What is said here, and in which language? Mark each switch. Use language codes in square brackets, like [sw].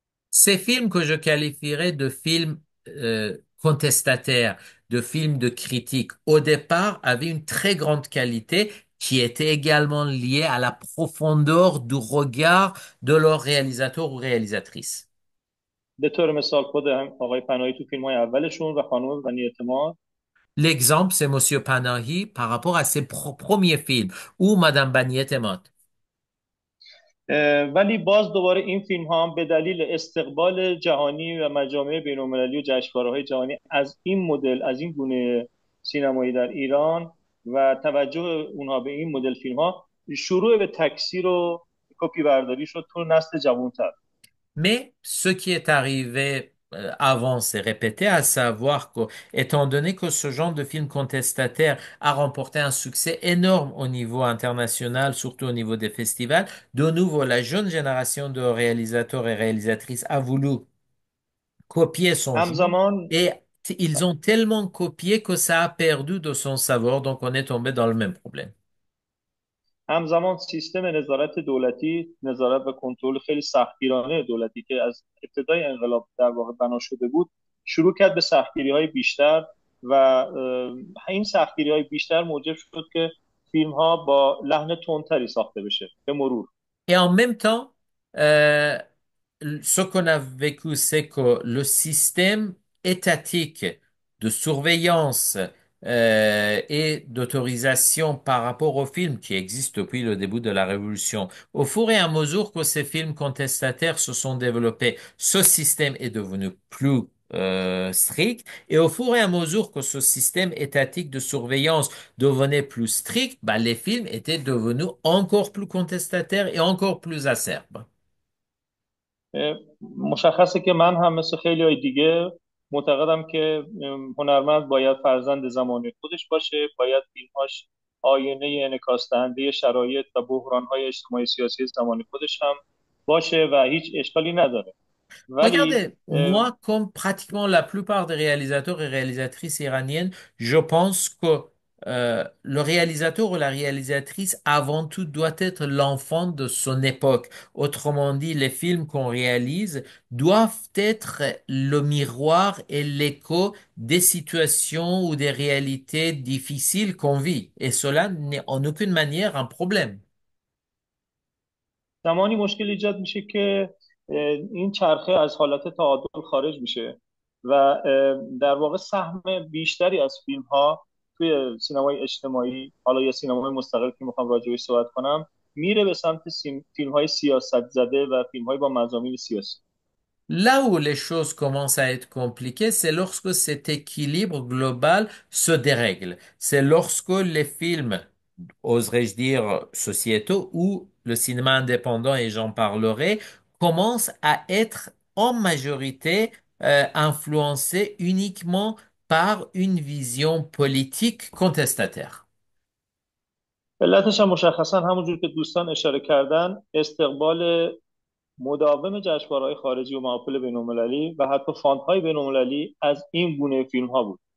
[fr] Ces films que je qualifierais de films contestataires, de films de critique, au départ avaient une très grande qualité qui était également liée à la profondeur du regard de leur réalisateur ou réalisatrice. [fa] به طور مثال خود آقای پناهی تو فیلم های اولشون و خانم غنی اعتماد. [fr] L'exemple, c'est Monsieur Panahi par rapport à ses premiers films ou Madame Bagnette Emot. [fa] ولی باز دوباره این فیلم ها هم به دلیل استقبال جهانی و مجامع بین‌المللی و جشنواره‌های جهانی از این مدل، از این گونه سینمایی در ایران و توجه اونها به این مدل فیلم ها، شروع به تکثیر و کپی برداری شد تو نسل جوانتر. [fr] Mais ce qui est arrivé avant s'est répété, à savoir que, étant donné que ce genre de film contestataire a remporté un succès énorme au niveau international, surtout au niveau des festivals, de nouveau, la jeune génération de réalisateurs et réalisatrices a voulu copier son genre [fa] همزمان [fr] et ils ont tellement copié que ça a perdu de son savoir, donc on est tombé dans le même problème. [fa] همزمان سیستم نظارت دولتی، نظارت و کنترل خیلی سختگیرانه دولتی که از ابتدای انقلاب در واقع بنا شده بود، شروع کرد به سختگیری‌های بیشتر و این سختگیری‌های بیشتر موجب شد که فیلم‌ها با لحن تندتری ساخته بشه به مرور. [fr] Et en même temps, euh, ce qu'on a vécu, c'est que le système étatique de surveillance et d'autorisation par rapport aux films qui existent depuis le début de la Révolution, au fur et à mesure que ces films contestataires se sont développés, ce système est devenu plus strict et au fur et à mesure que ce système étatique de surveillance devenait plus strict, bah, les films étaient devenus encore plus contestataires et encore plus acerbes. [fa] مشخصه که من هم مثل خیلی های دیگه معتقدم که هنرمند باید فرزند زمانه خودش باشه، باید فیلمهاش آینه انعکاس دهنده شرایط و بحرانهای اجتماعی سیاسی زمان خودش هم باشه و هیچ اشکالی نداره. ولی [fr] Regardez, moi, comme pratiquement la plupart des réalisateurs et réalisatrices iraniennes, je pense que le réalisateur ou la réalisatrice, avant tout, doit être l'enfant de son époque. Autrement dit, les films qu'on réalise doivent être le miroir et l'écho des situations ou des réalités difficiles qu'on vit. Et cela n'est en aucune manière un problème. [fa] زمانی مشکل ایجاد میشه که این چرخه از حالت تعادل خارج میشه و در واقع سهم بیشتری از فیلم ها توی سینمای اجتماعی، حالا یا سینمای مستقل که میخوام راجعش صحبت کنم، میره به سمت فیلم های سیاست زده و فیلم های با مضامین سیاسی. [fr] Là où les choses commencent à être compliquées, c'est lorsque cet équilibre global se dérègle. C'est lorsque les films, oserais-je dire, sociétaux ou le cinéma indépendant, et j'en parlerai, commencent à être en majorité influencés uniquement par une vision politique contestataire. [fa] علتش هم مشخصا همونجور که دوستان اشاره کردن، استقبال مداوم جشنواره‌های خارجی و محافل بین‌المللی و حتی فاندهای بین‌المللی از این گونه فیلم‌ها بود.